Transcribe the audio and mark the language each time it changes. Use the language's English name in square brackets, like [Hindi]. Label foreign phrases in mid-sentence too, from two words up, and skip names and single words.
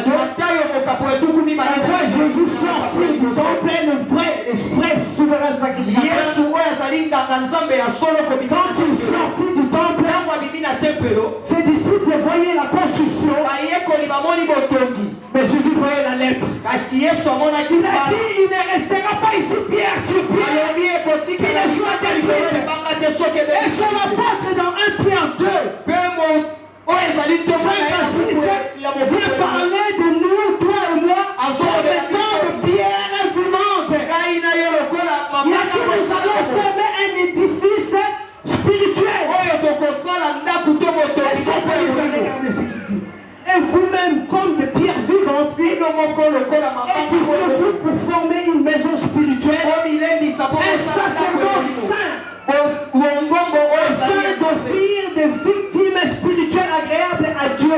[French] On voit Jésus sortir du temple, le vrai souverain sacrificateur. Quand il sortit du temple, ses disciples voyaient la construction. Mais Jésus voyait [Lingala] kasi Yesu amonaki [French] Il a dit, il ne restera pas ici pierre sur pierre. [Lingala] alobi ekotika [French] Il soit détruite. [Lingala] ebanga te soki [French] Et son apôtre dans 1 Pierre 2, [Lingala] mpe oyo ezali [French] 5 à 6, vient parler de nous, toi et moi, comme étant de pierres vivantes. [Lingala] ngai na yo lokola [French] Il a dit, nous allons former un édifice spirituel. [Lingala] oyo tokosala ndako to [French] Est-ce qu'on peut les regarder ce qu'il dit? Et vous-même, comme des pierres vivantes, édifiez-vous pour former une maison spirituelle, un sacerdoce saint, afin d'offrir des victimes spirituelles agréables à Dieu.